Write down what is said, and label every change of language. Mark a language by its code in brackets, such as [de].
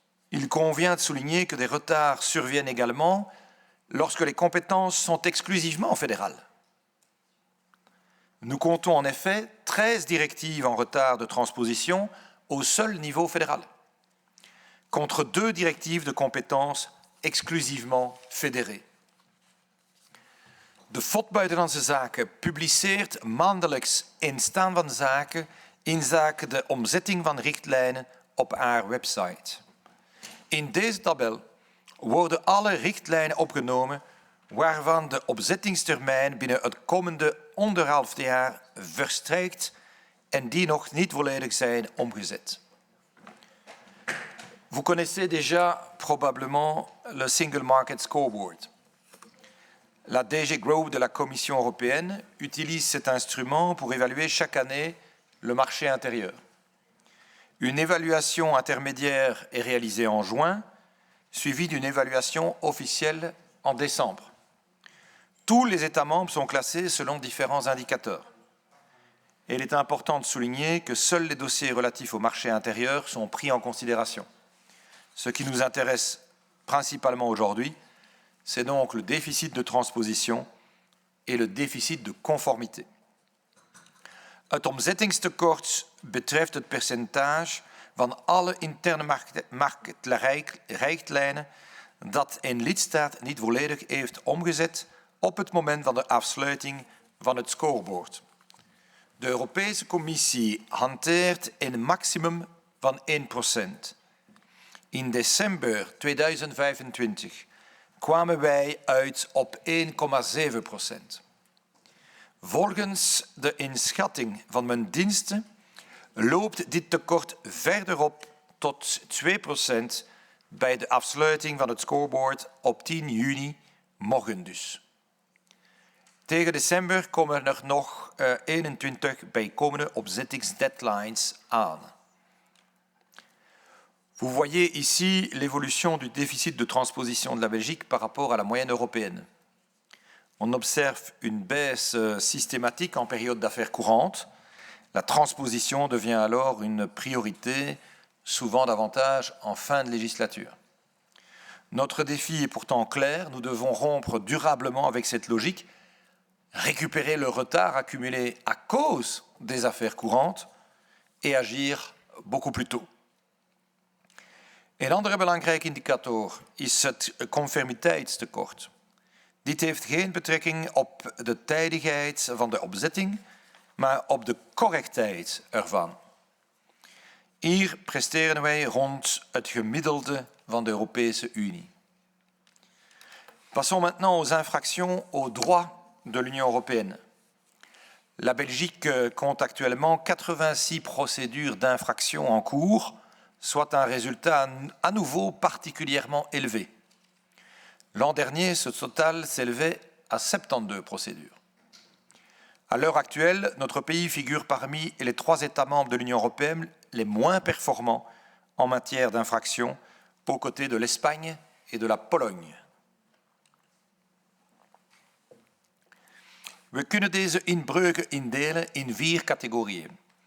[fr] Il convient de souligner que des retards surviennent également lorsque les compétences sont exclusivement fédérales. Nous comptons en effet 13 directives en retard de transposition au seul niveau fédéral, contre 2 directives de compétences exclusivement fédérées. [nl] De FOD Buitenlandse Zaken publiceert maandelijks een staat van zaken inzake de omzetting van richtlijnen op haar website. In deze tabel worden alle richtlijnen opgenomen waarvan de omzettingstermijn binnen het komende 1,5 jaar verstrijkt en die nog niet volledig zijn omgezet. [fr] Vous connaissez déjà probablement le Single Market Scoreboard. La DG Grow de la Commission européenne utilise cet instrument pour évaluer chaque année le marché intérieur. Une évaluation intermédiaire est réalisée en juin, suivie d'une évaluation officielle en décembre. Tous les États membres sont classés selon différents indicateurs. Et il est important de souligner que seuls les dossiers relatifs au marché intérieur sont pris en considération. Ce qui nous intéresse principalement aujourd'hui, c'est donc le déficit de transposition et le déficit de conformité. [nl] Het omzettingstekort betreft het percentage van alle interne marktrichtlijnen dat een lidstaat niet volledig heeft omgezet op het moment van de afsluiting van het scoreboard. De Europese Commissie hanteert een maximum van 1%. In december 2025 kwamen wij uit op 1,7%. Volgens de inschatting van mijn diensten loopt dit tekort verder op tot 2% bij de afsluiting van het scoreboard op 10 juni, morgen dus. Tegen december komen er nog 21 bijkomende omzettingsdeadlines aan. [fr] Vous voyez ici l'évolution du déficit de transposition de la Belgique par rapport à la moyenne européenne. on observe une baisse systématique en période d'affaires courantes. La transposition devient alors une priorité, souvent davantage en fin de législature. Notre défi est pourtant clair, nous devons rompre durablement avec cette logique, récupérer le retard accumulé à cause des affaires courantes et agir beaucoup plus tôt. [nl] Een andere belangrijke indicator is het conformiteitstekort. Dit heeft geen betrekking op de tijdigheid van de opzetting, maar op de correctheid ervan. Hier presteren wij rond het gemiddelde van de Europese Unie. [fr] Passons maintenant aux infractions aux droits de l'Union européenne. La Belgique compte actuellement 86 procédures d'infraction en cours, soit un résultat à nouveau particulièrement élevé. L'an dernier, ce total s'élevait à 72 procédures. À l'heure actuelle, notre pays figure parmi les 3 États membres de l'Union européenne les moins performants en matière d'infraction, aux côtés de l'Espagne et de la Pologne. [nl] We kunnen deze inbreuken indelen in 4 categorieën.